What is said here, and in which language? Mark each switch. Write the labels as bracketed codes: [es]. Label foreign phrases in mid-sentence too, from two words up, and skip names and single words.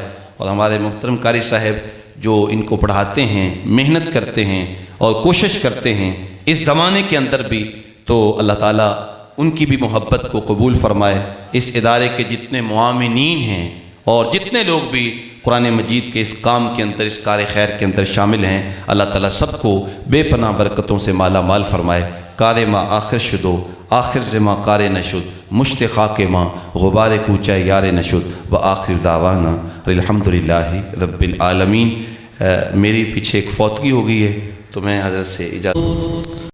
[ur] اور ہمارے محترم قاری صاحب جو ان کو پڑھاتے ہیں، محنت کرتے ہیں اور کوشش کرتے ہیں اس زمانے کے اندر بھی، تو اللہ تعالیٰ ان کی بھی محبت کو قبول فرمائے۔ اس ادارے کے جتنے معاونین ہیں اور جتنے لوگ بھی قرآن مجید کے اس کام کے اندر، اس کار خیر کے اندر شامل ہیں، اللہ تعالیٰ سب کو بے پناہ برکتوں سے مالا مال فرمائے۔ [fa] کار ما آخر شدو آخر زما کار نشد، مشت خاک ماں غبار کوچہ یار نشد، [ar] و آخر دعوانا الحمدللہ رب العالمین۔ [ur] میری پیچھے ایک فوتگی ہو گئی ہے تو میں حضرت سے اجازت